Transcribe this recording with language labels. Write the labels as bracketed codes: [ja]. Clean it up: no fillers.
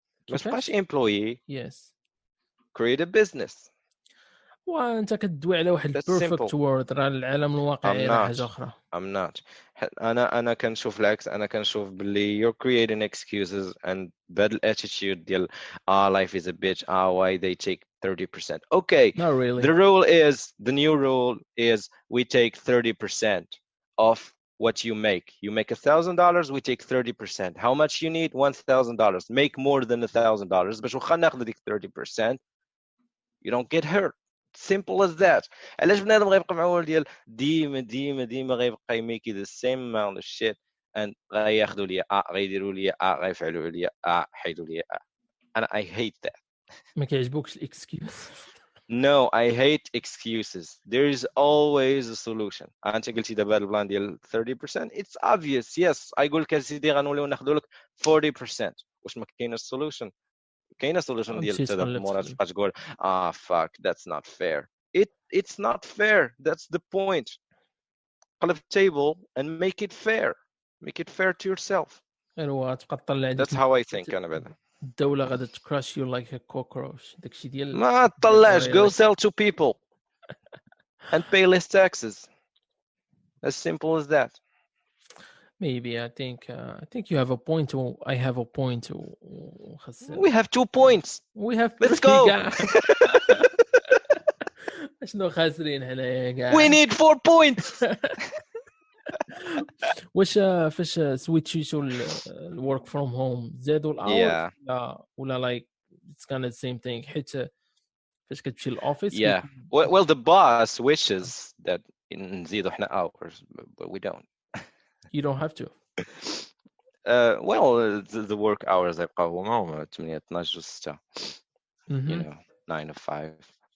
[ar] ما تبقاش employee. [en] Yes. Create a business. [ar] وانت كتدوي على واحد [en] perfect world. [ar] راه العالم الواقعي راه حاجه اخرى. [en] I'm not. [ar] انا كنشوف العكس. انا كنشوف باللي [en] you're creating excuses and bad attitude ديال life is a bitch why they take 30%. Okay, not really. The new rule is we take 30% of what you make. You make $1,000, we take 30%. How much you need? $1,000. Make more than $1,000 [ar] باش واخا ناخذ ديك [en] 30% you don't get hurt. Simple as that. [ar] علاش بنادم غيبقى معول ديال ديما غيبقى يميكي the same amount of shit and غياخذوا لي غيديروا لي غيفعلوا لي حيدوا لي انا [en] I hate that. [ar] ما كيعجبوكش الاكسكيوز. [en] No, I hate excuses. There is always a solution. [ar] انت قلتي دابا البلان ديال 30%. [en] It's obvious. [ar] Yes, اقول لك سيدي غنوليو ناخذوا لك 40%. واش ما كاينش solution؟ كاينه solution ديال تدابر مورا تبقى تقول [en] fuck that's not fair. It's not fair. That's the point. [ar] قلب التيبل [en] and make it fair to yourself. [ar] غير هو تبقى تطلع [en] that's how I think [ar] انا بعدا الدولة غادي تكراش [en] you like a cockroach [ar] داكشي ديال ما تطلعش [en] go sell to people and pay less taxes as simple as that. maybe I think you have a point I have a point we have 2 points we have let's go [ar] شنو خاسرين حنايا كاع [en] we need 4 points. [ar] واش فاش سويتشيتو الورك فروم هوم زادوا الاور ولا لايك [en] it's kind of the same thing [ar] حيت فاش كتمشي للاوفيس [en] well the boss wishes that نزيدوا حنا hours but we don't. you don't have to. Well the work hours يبقاو هما 8 12 6 you know 9 to 5.